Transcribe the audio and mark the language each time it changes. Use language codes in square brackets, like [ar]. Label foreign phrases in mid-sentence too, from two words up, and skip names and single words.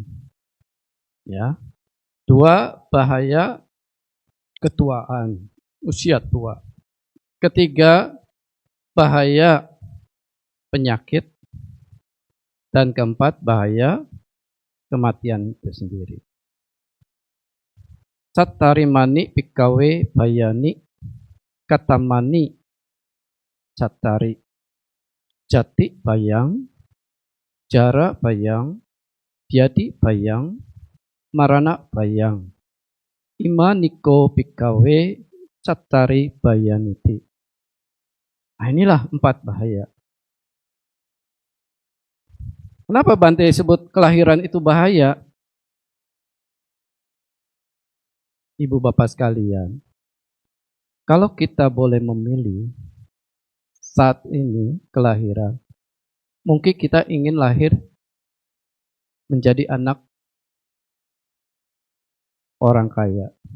[id] Ya. 2 bahaya ketuaan, usia tua. 3 bahaya penyakit. Dan 4 bahaya kematian itu sendiri. [pi] Cattarimani pikawe bayani katamani cattari. Jati bayang, jara bayang, biadi bayang, marana bayang. Imaniko pikawe cattari bayaniti. [id] Nah, inilah 4 bahaya. Kenapa Bante sebut kelahiran itu bahaya? Ibu Bapak sekalian, kalau kita boleh memilih saat ini kelahiran, mungkin kita ingin lahir menjadi anak orang kaya.